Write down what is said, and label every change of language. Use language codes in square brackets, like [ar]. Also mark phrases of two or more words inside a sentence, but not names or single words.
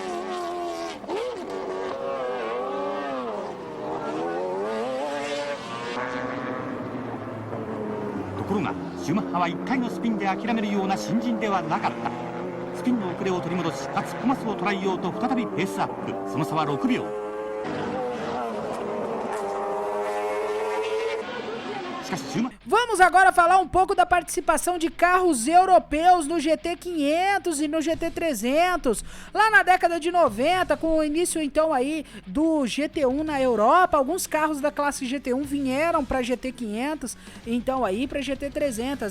[ja] ところがシューマッハは1回のスピンで諦めるような新人ではなかった。スピンの遅れを取り戻し、かつコマスを捉えようと再びペースアップ。その差は6秒。 [pt] Vamos agora falar um pouco da participação de carros europeus no GT500 e no GT300. Lá na década de 90, com o início então aí do GT1 na Europa, alguns carros da classe GT1 vieram para GT500, então aí para GT300.